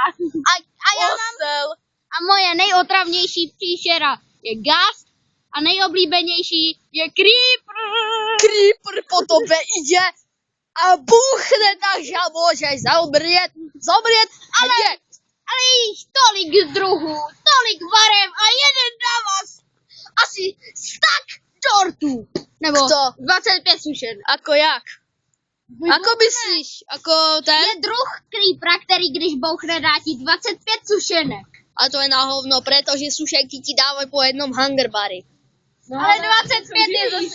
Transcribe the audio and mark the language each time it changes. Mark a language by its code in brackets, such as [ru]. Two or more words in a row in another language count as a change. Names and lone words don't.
[cs] A moje nejotravnější příšera je Ghast a nejoblíbenější je Creeper. [sk] Creeper [cs] po tobě [sk] ide a bouchne tak, že môžeš zomrieť hneď. [cs] Ale je jich tolik druhů, tolik barev a jeden dává asi stack dortů. Nebo [sk] Kto? [cs] 25 sušen. [sk] Ako jak? Ako myslíš? Ako ten? [cs] Je druh Creepera, který když bouchne dá ti 25 sušenek. [sk] A to je na hovno, pretože sušenky ti dávajú po jednom hungerbari. No, ale 25 je zase...